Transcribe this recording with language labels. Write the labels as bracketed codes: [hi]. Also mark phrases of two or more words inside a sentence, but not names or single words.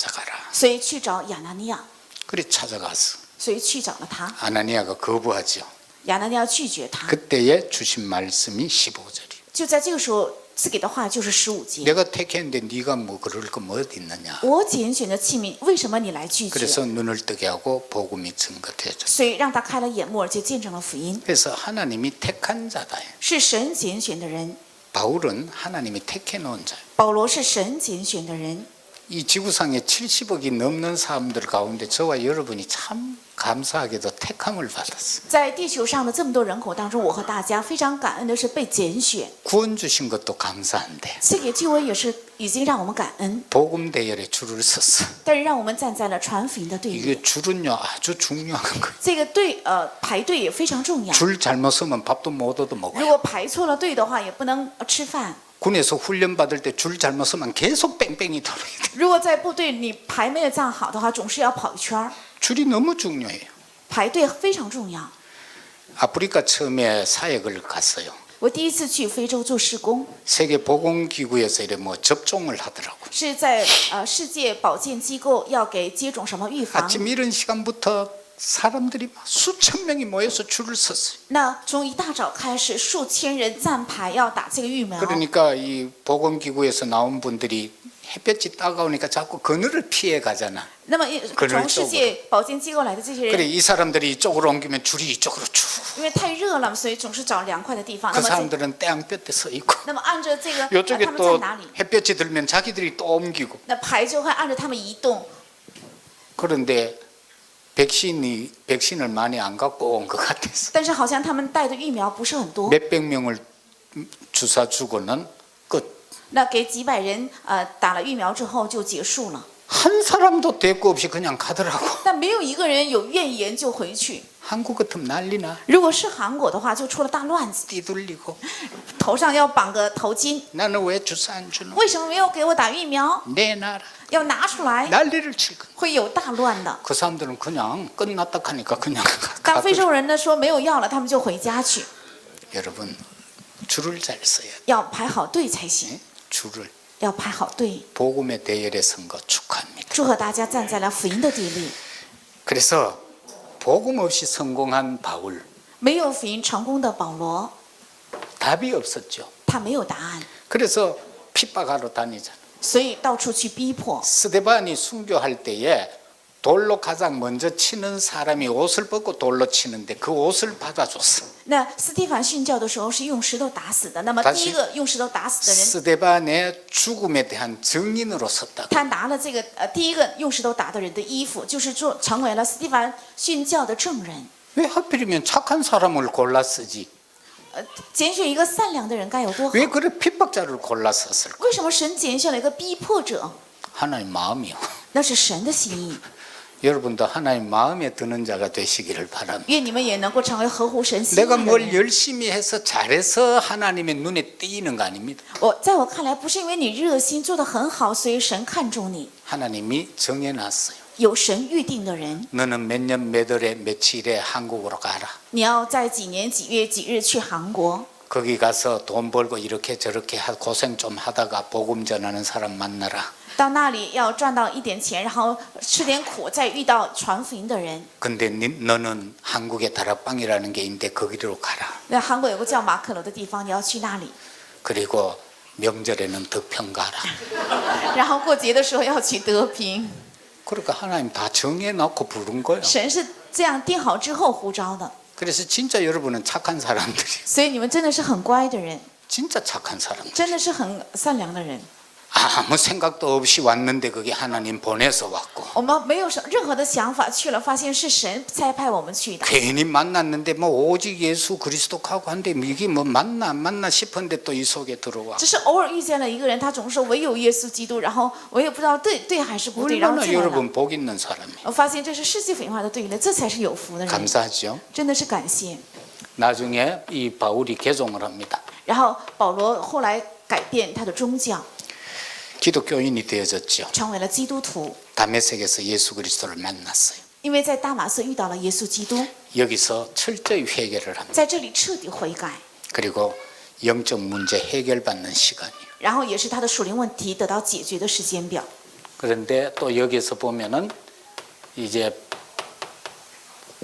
[zh] 所以去找亚拿尼亚。 [ko] 그래 찾아가서 [zh] 所以去找了他。 [ko] 아나니아가 거부하죠. [zh] 亚拿尼亚拒绝他， [ko] 그때에 주신 말씀이 15절이에요. [zh] 就在这个时候赐给的话就是15节。 [ko] 내가 택했는데 네가 뭐 그럴 거 뭐 어디 있느냐. [zh] 我拣选的器皿，为什么你来拒绝？ [ko] 그래서 눈을 뜨게 하고 복음이 증거되죠. [zh] 所以让他开了眼目，而且见证了福音， [ko] 그래서 하나님이 택한 자다. [zh] 是神拣选的人。 [ko] 바울은 하나님이 택해 놓은 자예요. [zh] 保罗是神拣选的人。 [ko] 이 지구상에 70억이 넘는 사람들 가운데 저와 여러분이 참 감사하게도 택함을 받았어요. [zh] 在地球上的这么多人口当中，我和大家非常感恩的是被拣选， [ko] 구원 주신 것도 감사한데 [zh] 赐给救恩也是已经让我们感恩， [ko] 복음 대열에 줄을 섰어. [zh] 但是让我们站在了传福音的队列。 [ko] 이게 줄은요 아주 중요한 거예요. [zh] 这个排队也非常重要。 [ko] 줄 잘못 서면 밥도 못 얻어 [zh] 如 [ko] 먹어요. [zh] 果排错了队的话，也不能吃饭。 [ko] 군에서 훈련 받을 때 줄 잘못 서면 계속 뺑뺑이 돌아야 돼. [zh] 如果在部队你排没有站好的话，总是要跑一圈儿。 [ko] 줄이 너무 중요해요. [zh] 排队非常重要。 [ko] 아프리카 처음에 사역을 갔어요. [zh] 我第一次去非洲做施工， [ko] 세계 보건기구에서 이래 뭐 접종을 하더라고. [zh] 是在世界保健机构要给接种什么预防。 [ko] 아침 이른 시간부터 사람들이 막 수천 명이 모여서 줄을 섰어요. [zh] 那从一大早开始，数千人站排要打这个疫苗。 [ko] 그러니까 이 보건기구에서 나온 분들이 햇볕이 따가우니까 자꾸 그늘을 피해 가잖아. [zh] 那么可能从世界保健机构来的这些 [ko] 그래 [zh] 人， [ko] 이 사람들이 이쪽으로 옮기면 줄이 이쪽으로 쭉. [zh] 因为太热了，所以总是找凉快的地方。 [ko] 그 [zh] 那么这 [ko] 사람들은 태양볕에 서 있고 [zh] 那么按着这个， [ko] 이쪽에 [zh] 他们在 [ko] 또 [zh] 哪里？ [ko] 햇볕이 들면 자기들이 또 옮기고. [zh] 那排就会按着他们移动。 [ko] 그런데 백신을 많이 안 갖고 온 것 같아서 [zh] 但是好像他们带的疫苗不是很多， [ko] 몇백 명을 주사 주고는 끝. [zh] 那给几百人打了疫苗之后就结束了。 [ko] 한 사람도 대꾸 없이 그냥 가더라고. [zh] 但没有一个人有怨言就回去。 [ko] 한국 같으면 난리나. [zh] 如果是韩国的话，就出了大乱子， [ko] 띠돌리고 [zh] 头上要绑个头巾， [ko] 나는 왜 주사 안 주노? [zh] 为什么没有给我打疫苗？ [ko] 내놔라. [zh] 要拿出来， [ko] 난리를 칠 거야. [zh] 会有大乱的。 [ko] 그 사람들은 그냥 끝났다 하니까 그냥 [zh] 当非 [ko] 가더라고. [zh] 洲人呢说没有药了，他们就回家去， [ko] 여러분 줄을 잘 서야 돼. [zh] 要排好队才行， [ko] 줄을. [zh] 要排好队。 [ko] 복음의 대열에 선 거 축하합니다. [zh] 祝贺大家站在了福音的地里。 [ko] 그래서 복음 없이 성공한 바울 [zh] 没有福音成功的保罗， [ko] 답이 없었죠. [zh] 他没有答案， [ko] 그래서 핍박하러 다니잖아. [zh] 所以到处去逼迫。 [ko] 스데반이 순교할 때에 돌로 가장 먼저 치는 사람이 옷을 벗고 돌로 치는데 그 옷을 받아줬어. [zh] 那斯蒂凡殉教的时候是用石头打死的，那么 [ko] 다시 [zh] 第一个用石头打死的人， [ko] 스데반의 죽음에 대한 증인으로 섰다. [zh] 他拿了这个第一个用石头打的人的衣服，就是成为了斯蒂凡殉教的证人。 [ko] 왜 하필이면 착한 사람을 골라 쓰지? [zh] 拣选一个善良的人该有多好？ [ko] 왜 그래 핍박자를 골라 썼을까? [zh] 为什么神拣选了一个逼迫者？ [ko] 하나님 마음이요. [zh] 那是神的心意。 [ko] 여러분도 하나님 마음에 드는 자가 되시기를 바랍니다. [zh] 愿你们也能够成为合乎神心意 [ko] 내가 [zh] 的 [ko] 뭘 [zh] 人。 [ko] 열심히 해서 잘해서 하나님의 눈에 띄는 거 아닙니다. [zh] 在我看来，不是因为你热心做得很好，所以神看重你。 [ko] 하나님이 정해놨어요. [zh] 有神预定的人， [ko] 너는 몇 년 몇 월에 며칠에 한국으로 가라. [zh] 你要在几年几月几日去韩国， [ko] 거기 가서 돈 벌고 이렇게 저렇게 고생 좀 하다가 복음 전하는 사람 만나라. [zh] 到那里要赚到一点钱，然后吃点苦，再遇到传福音的人。 [ko] 근데 너는 한국에 다락방이라는 게 있는데 거기로 가라. [zh] 那韩国有个叫马可楼的地方，你要去那里。 [ko] 그리고 명절에는 덕평 가라. [zh] 然后过节的时候要去德平。 [ko] 그러니까 하나님 다 정해놓고 부른 거예요. [zh] 神是这样定好之后呼召的， [ko] 그래서 진짜 여러분은 착한 사람들이. [zh] 所以你们真的是很乖的人， [ko] 진짜 착한 사람들. [zh] 真的是很善良的人。 [ko] 아무 생각도 없이 왔는데 그게 하나님 보내서 왔고 [zh] 我们没有任何的想法去了，发现是神差派我们去的。 [ko] 괜히 만났는데 뭐 오직 예수 그리스도 하고 한데 이게 뭐 맞나 안 맞나 싶은데 또 이 속에 들어와 [zh] 只是偶尔遇见了一个人，他总是说唯有耶稣基督，然后我也不知道对还是不对，然后 [ko] 얼마나 [zh] 进来了。 [ko] 여러분 복 있는 사람이에요. [zh] 我发现这是世界文化的对立，这才是有福的人， [ko] 감사하죠. [zh] 真的是感谢。 [ko] 나중에 이 바울이 개종을 합니다. [zh] 然后保罗后来改变他的宗教， [ko] 기독교인이 되어졌죠. [zh] 成为了基督徒， [ko] 다메섹에서 예수 그리스도를 만났어요. [zh] 因为在大马色遇到了耶稣基督， [ko] 여기서 철저히 회개를 합니다. [zh] 在这里彻底悔改， [ko] 그리고 영적 문제 해결받는 시간이에요. [zh] 然后也是他的属灵问题得到解决的时间表。 [ko] 그런데 또 여기서 보면은 이제